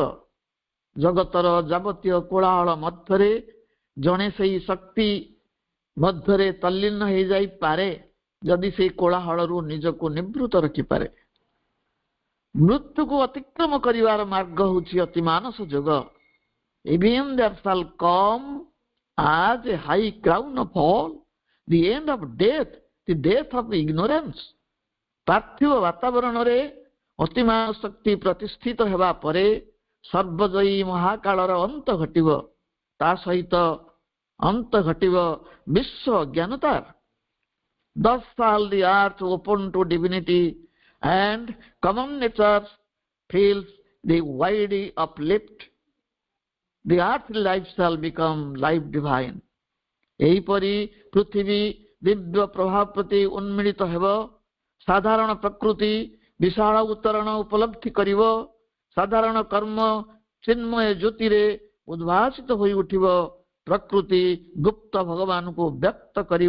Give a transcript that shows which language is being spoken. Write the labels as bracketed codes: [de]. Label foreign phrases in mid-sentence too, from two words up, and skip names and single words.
[or] ଜଗତର ଯାବତୀୟ କୋଳାହଳ ମଧ୍ୟରେ ଜଣେ ସେହି ଶକ୍ତି ମଧ୍ୟରେ ତଲ୍ଲୀନ ହେଇଯାଇପାରେ ଯଦି ସେହି କୋଳାହଳରୁ ନିଜକୁ ନିବୃତ୍ତ ରଖିପାରେ। ମୃତ୍ୟୁକୁ ଅତିକ୍ରମ କରିବାର ମାର୍ଗ ହେଉଛି ଅତି ମାନସ ଯୋଗ। [en] Even there shall come as a high crown of all the end of death, the death of ignorance. [or] ପାର୍ଥିବ ବାତାବରଣରେ ଅତିମାନ ଶକ୍ତି ପ୍ରତିଷ୍ଠିତ ହେବା ପରେ ସର୍ବଜୟୀ ମହାକାଳର ଅନ୍ତ ଘଟିବ। ତା ସହିତ ଅନ୍ତ ଘଟିବ ବିଶ୍ୱ ଅଜ୍ଞାନତାର। [en] Thus shall the earth open to divinity and common nature feels the wide uplift. The earthly life shall become life divine. [or] ଏହିପରି ପୃଥିବୀ ଦିବ୍ୟ ପ୍ରଭାବ ପ୍ରତି ଉନ୍ମିଳିତ ହେବ। ସାଧାରଣ ପ୍ରକୃତି ବିଶାଳ ଉତ୍ତରଣ ଉପଲବ୍ଧି କରିବ। ସାଧାରଣ କର୍ମ ଚିନ୍ମୟ ଜ୍ୟୋତିରେ ଉଦ୍ଭାସିତ ହୋଇ ଉଠିବ। ପ୍ରକୃତି ଗୁପ୍ତ ଭଗବାନଙ୍କୁ ବ୍ୟକ୍ତ କରିବ।